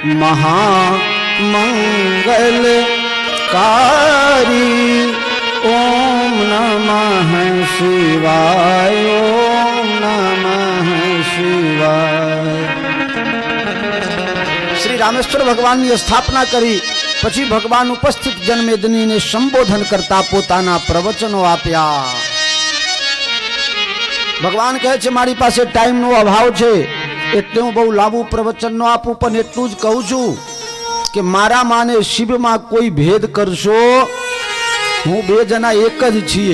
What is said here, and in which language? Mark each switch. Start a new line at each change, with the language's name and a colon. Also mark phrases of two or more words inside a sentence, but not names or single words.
Sanskrit: महामंगलकारी। ओम नमः शिवाय, ओम नमः शिवाय।
Gujarati: श्री रामेश्वर भगवानની સ્થાપના કરી પછી ભગવાન ઉપસ્થિત જનમેદનીને સંબોધન કરતા પોતાના પ્રવચનો આપ્યા. ભગવાન કહે છે મારી પાસે ટાઈમનો અભાવ છે એટલે હું બહુ લાંબુ પ્રવચન ન આપું, પણ એટલું જ કહું છું કે મારા માને શિવમાં કોઈ ભેદ કરશો, હું બે જણા એક જ છીએ.